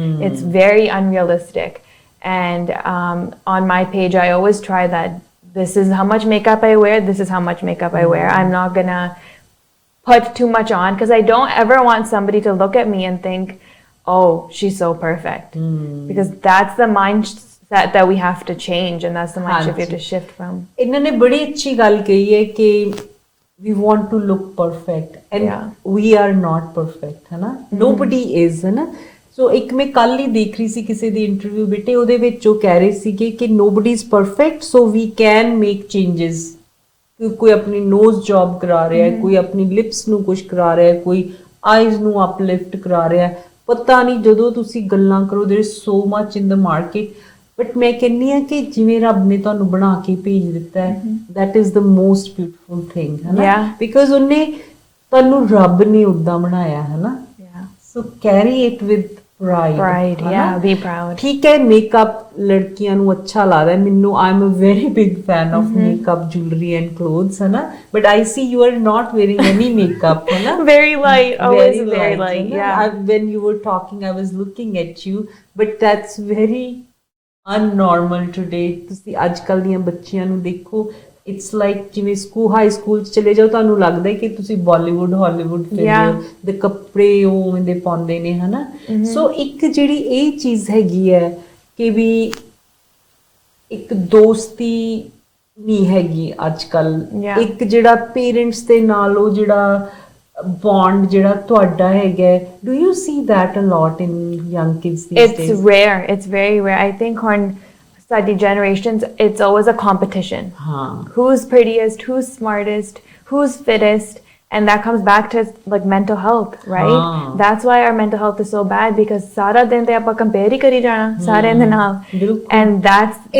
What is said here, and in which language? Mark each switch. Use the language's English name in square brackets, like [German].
[English] It's very unrealistic. And on my page, I always try that this is how much makeup I wear. This is how much makeup I wear. I'm not gonna put too much on, because I don't ever want somebody to look at me and think, oh, she's so perfect. Because that's the mindset that we have to change, and that's the mindset we have to shift from. [Punjabi] ਇਹਨਾਂ ਨੇ ਬੜੀ ਅੱਛੀ ਗੱਲ ਕਹੀ ਹੈ ਕਿ [English] we want to look perfect and we are not perfect, [Punjabi] ਹੈ ਨਾ? [English] Nobody is, [Punjabi] ਹੈ ਨਾ? ਸੋ ਇੱਕ ਮੈਂ ਕੱਲ ਹੀ ਦੇਖ ਰਹੀ ਸੀ ਕਿਸੇ ਦੀ ਇੰਟਰਵਿਊ ਬੇਟੇ, ਉਹਦੇ ਵਿੱਚ ਉਹ ਕਹਿ ਰਹੇ ਸੀਗੇ ਕਿ [English] nobody is perfect, so we can make changes. [Punjabi] ਕੋਈ ਆਪਣੀ ਨੋਜ਼ ਜੌਬ ਕਰਾ ਰਿਹਾ ਹੈ, ਕੋਈ ਆਪਣੀ ਲਿਪਸ ਨੂੰ ਕੁਝ ਕਰਾ ਰਿਹਾ ਹੈ, ਕੋਈ ਆਈਜ਼ ਨੂੰ ਅਪਲਿਫਟ ਕਰਾ ਰਿਹਾ ਹੈ, ਪਤਾ ਨਹੀਂ। ਜਦੋਂ ਤੁਸੀਂ ਗੱਲਾਂ ਕਰੋ, [English] there is so much in the market, [Punjabi] but ਮੈਂ ਕਹਿੰਦੀ ਹਾਂ ਕਿ ਜਿਵੇਂ ਰੱਬ ਨੇ ਤੁਹਾਨੂੰ ਬਣਾ ਕੇ ਭੇਜ ਦਿੱਤਾ ਹੈ, [English] that is the most beautiful thing, [Punjabi] ਹੈ ਨਾ? ਬਿਕਾਜ਼ ਉਹਨੇ ਤੁਹਾਨੂੰ ਰੱਬ ਨੇ ਉੱਦਾਂ ਬਣਾਇਆ, ਹੈ ਨਾ? [English] So carry it with pride, be proud. [Punjabi] ਠੀਕ ਹੈ, ਮੇਕਅਪ ਲੜਕੀਆਂ ਨੂੰ ਅੱਛਾ ਲੱਗਦਾ ਹੈ। [English] ਮੈਨੂੰ I am a very big fan of makeup, jewelry and clothes, [Punjabi] ਹੈ ਨਾ? [English] but I see you are not wearing any makeup, [Punjabi] ਹੈ ਨਾ? [English] Very light, always very light. When you were talking, I was looking at you, but that's very unnormal today. [Punjabi] ਤੁਸੀਂ ਅੱਜ ਕੱਲ੍ਹ ਦੀਆਂ ਬੱਚੀਆਂ ਨੂੰ ਦੇਖੋ, [English] it's like [Punjabi] ਜਿਵੇਂ ਹਾਈ ਸਕੂਲ 'ਚ ਚਲੇ ਜਾਓ, ਤੁਹਾਨੂੰ ਲੱਗਦਾ ਹੈ ਕਿ ਤੁਸੀਂ ਬਾਲੀਵੁੱਡ ਹਾਲੀਵੁੱਡ ਫਿਲਮ ਦੇ ਕੱਪੜੇ ਉਹ ਉਵੇਂ ਦੇ ਪਾਉਂਦੇ ਨੇ, ਹੈ ਨਾ? ਸੋ ਇੱਕ ਜਿਹੜੀ ਇਹ ਚੀਜ਼ ਹੈਗੀ ਹੈ ਕਿ ਵੀ ਇੱਕ ਦੋਸਤੀ ਨਹੀਂ ਹੈਗੀ ਅੱਜ ਕੱਲ੍ਹ, ਇੱਕ ਜਿਹੜਾ ਪੇਰੈਂਟਸ ਦੇ ਨਾਲ ਉਹ ਜਿਹੜਾ bond ਜਿਹੜਾ ਤੁਹਾਡਾ ਹੈਗਾ, [English] do you see that a lot in young kids these days? It's rare. It's very rare. I think on study generations, it's always a competition. Who's prettiest, who's smartest, who's fittest, and that comes back to like mental health, right? That's why our mental health is so bad, because [Punjabi] sara din te aapa compare hi kari jana sare de naal, [English] and that's